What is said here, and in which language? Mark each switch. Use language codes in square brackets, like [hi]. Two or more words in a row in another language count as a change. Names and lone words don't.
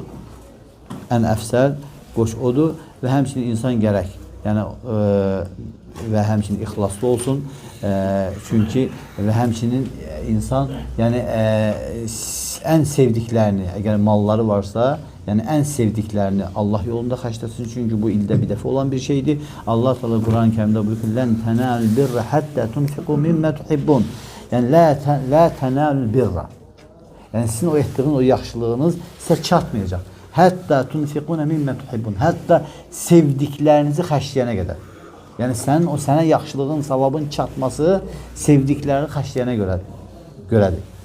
[az] Ən əfsəl qoç odur və həmçinin insan gərək, yəni və həmçinin ixlaslı olsun. Çünki və həmçinin insan, yəni ən sevdiklərini, əgər malları varsa, yəni ən sevdiklərini Allah yolunda xərcləsin. Çünki bu ildə bir dəfə olan bir şeydir. Allah Teala Quran-ı Kərimdə buyurur ki: [ar] "لن تنالوا البر حتى تنفقوا مما تحبون." Yəni لا تنالوا البر. [az] Yəni sizin o etdiyiniz o yaxşılığınız sizə çatmayacaq. [ar] حتى تنفقون مما تحبون. [az] Hətta sevdiklərinizi xərcləyənə qədər. Yəni sənin o sənə yaxşılığın, savabın çatması sevdiklərini xərcləyənə görədir.